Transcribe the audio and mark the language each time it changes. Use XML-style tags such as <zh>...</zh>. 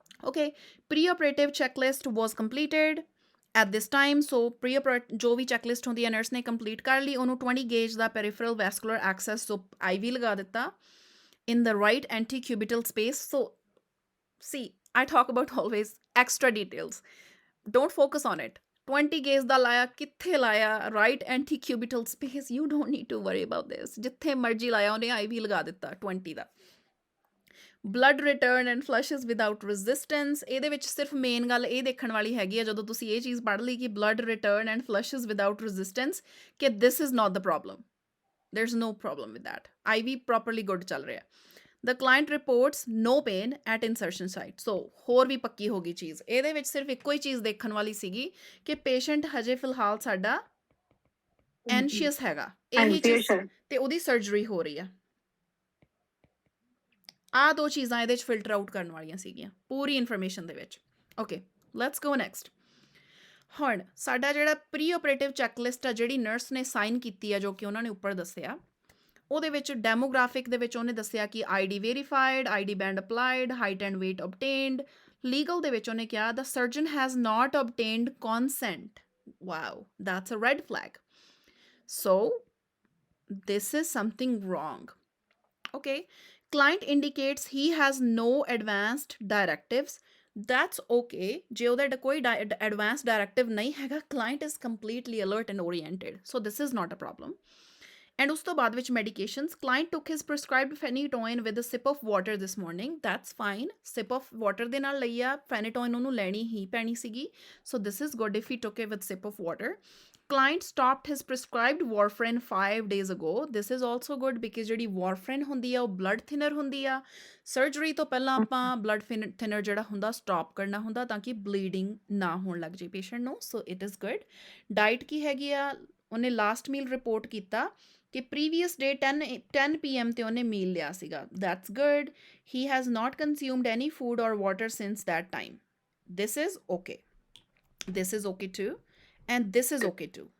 <en>okay preoperative checklist was completed at this time।</en> <pa>so ਜੋ ਵੀ checklist ਹੁੰਦੀ ਹੈ nurse ਨੇ ਕੰਪਲੀਟ ਕਰ ਲਈ। ਉਹਨੂੰ 20 ਗੇਜ ਦਾ ਪੈਰੀਫਰਲ ਵੈਸਕੂਲਰ ਐਕਸੈਸ ਸੋ IV ਲਗਾ ਦਿੱਤਾ</pa> <en>in the right antecubital space। so see I talk about always extra details, don't focus on it। 20 gauge</en> <pa>ਦਾ ਲਾਇਆ ਕਿੱਥੇ ਲਾਇਆ</pa> <en>right antecubital space, you don't need to worry about this।</en> <pa>ਜਿੱਥੇ ਮਰਜ਼ੀ ਲਾਇਆ ਉਹਨੇ IV ਲਗਾ ਦਿੱਤਾ 20 ਦਾ।</pa> <en>Blood return and flushes without resistance.</en> <pa>ਇਹਦੇ ਵਿੱਚ ਸਿਰਫ ਮੇਨ ਗੱਲ ਇਹ ਦੇਖਣ ਵਾਲੀ ਹੈਗੀ ਆ ਜਦੋਂ ਤੁਸੀਂ ਇਹ ਚੀਜ਼ ਪੜ੍ਹ ਲਈ ਕਿ blood return and ਫਲਸ਼ਸ without resistance ਕਿ</pa> <en>This is not the problem, there is no problem with that.</en> <pa>IV properly good ਚੱਲ ਰਿਹਾ।</pa> <en>The client reports no pain at insertion site.</en> <pa>ਸੋ ਹੋਰ ਵੀ ਪੱਕੀ ਹੋ ਗਈ ਚੀਜ਼। ਇਹਦੇ ਵਿੱਚ ਸਿਰਫ ਇੱਕੋ ਹੀ ਚੀਜ਼ ਦੇਖਣ ਵਾਲੀ ਸੀਗੀ ਕਿ ਪੇਸ਼ੈਂਟ ਹਜੇ ਫਿਲਹਾਲ ਸਾਡਾ ਐਨਸ਼ੀਅਸ ਹੈਗਾ, ਇਹੀ ਚੀਜ਼, ਤੇ ਉਹਦੀ ਸਰਜਰੀ ਹੋ ਰਹੀ ਆ। ਆਹ ਦੋ ਚੀਜ਼ਾਂ ਇਹਦੇ 'ਚ ਫਿਲਟਰ ਆਊਟ ਕਰਨ ਵਾਲੀਆਂ ਸੀਗੀਆਂ ਪੂਰੀ ਇਨਫੋਰਮੇਸ਼ਨ ਦੇ ਵਿੱਚ। Okay let's go next. ਹੁਣ ਸਾਡਾ ਜਿਹੜਾ ਪ੍ਰੀ ਆਪਰੇਟਿਵ ਚੈੱਕਲਿਸਟ ਆ ਜਿਹੜੀ ਨਰਸ ਨੇ ਸਾਈਨ ਕੀਤੀ ਆ ਜੋ ਕਿ ਉਹਨਾਂ ਨੇ ਉੱਪਰ ਦੱਸਿਆ, ਉਹਦੇ ਵਿੱਚ ਡੈਮੋਗ੍ਰਾਫਿਕ ਦੇ ਵਿੱਚ ਉਹਨੇ ਦੱਸਿਆ ਕਿ</pa> <en>ID verified, ID band applied, height and weight obtained।</en> <pa>Legal ਦੇ ਵਿੱਚ ਉਹਨੇ ਕਿਹਾ</pa> <en>The surgeon has not obtained consent। Wow that's a red flag. So this is something wrong। okay client indicates he has no advanced directives। that's okay</en> <pa>ਜੇ ਉਹਦਾ ਕੋਈ advanced directive ਨਹੀਂ ਹੈਗਾ,</pa> <en>client is completely alert and oriented, so this is not a problem। and</en> <pa>ਉਸ ਤੋਂ ਬਾਅਦ ਵਿੱਚ</pa> <en>medications, client took his prescribed phenytoin with a sip of water this morning। that's fine,</en> <pa>sip of water ਦੇ ਨਾਲ ਲਈ ਆ, phenytoin ਉਹਨੂੰ ਲੈਣੀ ਹੀ ਪੈਣੀ ਸੀਗੀ।</pa> <en>so this is good if he took it with sip of water। client stopped his prescribed warfarin 5 days ago। this is also good because</en> <pa>ਜਿਹੜੀ warfarin ਹੁੰਦੀ ਆ</pa> <en>ਉਹ blood thinner ਹੁੰਦੀ ਆ।</en> <pa>ਸਰਜਰੀ ਤੋਂ ਪਹਿਲਾਂ ਆਪਾਂ blood thinner ਜਿਹੜਾ ਹੁੰਦਾ ਸਟਾਪ ਕਰਨਾ ਹੁੰਦਾ ਤਾਂ ਕਿ bleeding ਨਾ ਹੋਣ ਲੱਗ ਜੇ ਪੇਸ਼ੈਂਟ ਨੂੰ।</pa> <en>so it is good।</en> <pa>Diet ਕੀ ਹੈਗੀ ਆ, ਉਹਨੇ ਲਾਸਟ ਮੀਲ ਰਿਪੋਰਟ ਕੀਤਾ ਕਿ ਪ੍ਰੀਵੀਅਸ ਡੇ 10 PM ਤੇ ਉਹਨੇ ਮੀਲ ਲਿਆ ਸੀਗਾ।</pa> <en>that's good। he has not consumed any food or water since that time। this is okay। this is okay too and this is okay too।</en>